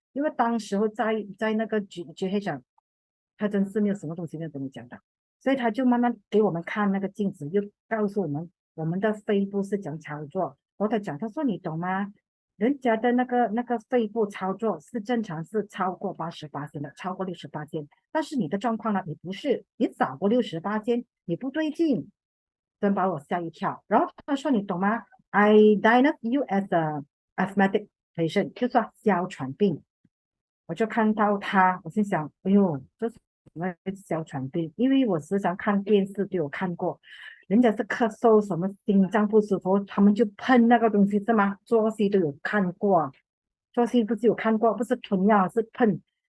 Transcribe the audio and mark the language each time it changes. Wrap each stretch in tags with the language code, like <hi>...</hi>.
<zh>因为当时候在那个 GH 上，他真是没有什么东西没有跟你讲的，所以他就慢慢给我们看那个镜子，又告诉我们我们的肺部是怎样操作。然后他讲，他说你懂吗？人家的那个肺部操作是正常是超过88%的，超过68%，但是你的状况呢，你不是，你少过68%，你不对劲。真把我吓一跳。然后他说："你懂吗？</zh> <en>I diagnosed you as a asthmatic patient，</en> <zh>就说哮喘病。" 我就看到他，我心想：哎呦，这是什么哮喘病？因为我时常看电视都有看过，人家是咳嗽什么心脏不舒服，他们就喷那个东西是吗？做戏都有看过，做戏不是有看过，不是吞药是喷。</zh>